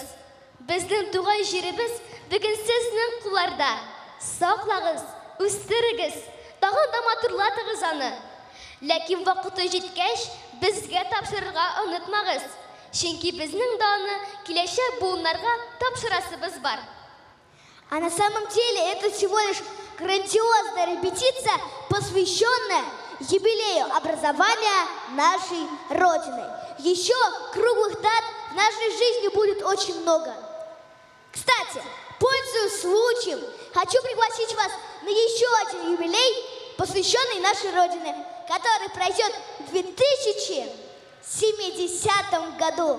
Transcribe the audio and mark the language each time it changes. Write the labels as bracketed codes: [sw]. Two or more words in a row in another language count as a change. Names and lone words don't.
[tt] Безнең туган җиребез бүген сезнең кулларда. Саклагыз, үстерегез, тагын да матурлатыгыз аны. Ләкин вакыты җиткәч, безгә тапшырырга онытмагыз. Чөнки безнең да аны киләчәк буыннарга тапшырасыбыз бар. [ru] А на самом деле это всего лишь грандиозная репетиция, посвященная юбилею образования нашей Родины. Еще круглых дат в нашей жизни будет очень много. Кстати, пользуясь случаем, хочу пригласить вас на еще один юбилей, посвященный нашей Родине, который пройдет в 2070 году.